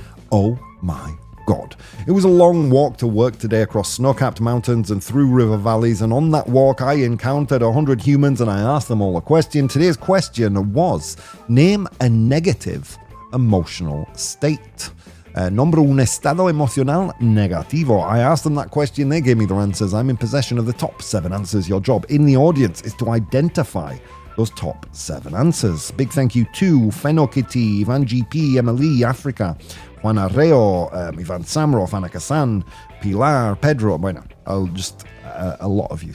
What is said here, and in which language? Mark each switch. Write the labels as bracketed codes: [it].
[en] Oh my God. It was a long walk to work today across snow-capped mountains and through river valleys, and on that walk I encountered 100 humans and I asked them all a question. Today's question was, name a negative emotional state. [es] Nombra un estado emocional negativo. [en] I asked them that question, they gave me their answers. I'm in possession of the top 7 answers. Your job in the audience is to identify those top 7 answers. Big thank you to Fenokiti, Ivan GP, Emily, Africa, Juan Arreo, Ivan Samro, Fana Kasan, Pilar, Pedro, bueno, a lot of you.